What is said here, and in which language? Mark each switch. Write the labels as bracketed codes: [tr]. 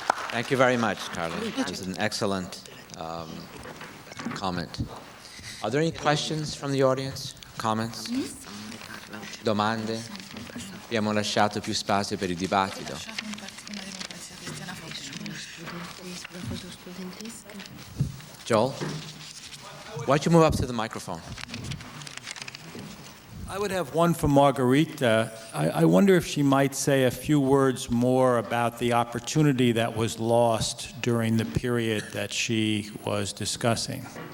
[en] Thank you very much, Carla. It was an excellent comment. Are there any questions from the audience? Comments? [it] Domande? Abbiamo lasciato più spazio per il dibattito. [en] Joel, why don't you move up to the microphone? I would have one for Margherita. I wonder if she might say a few words more about the opportunity that was lost during the period that she was discussing.